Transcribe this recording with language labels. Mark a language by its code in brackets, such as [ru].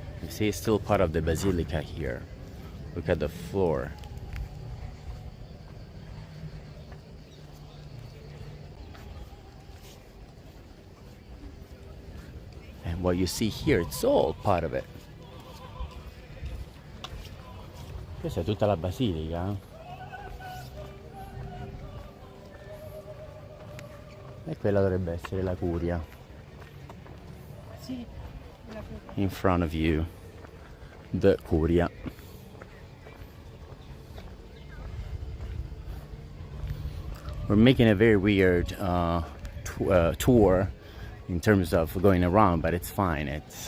[en] You see, it's still part of the basilica here. Look at the floor. And what you see here, it's all part of it. [it] Questa è tutta la basilica. E quella dovrebbe essere la Curia. Sì, la Curia. [en] In front of you, the Curia. We're making a very weird tour in terms of going around, but it's fine.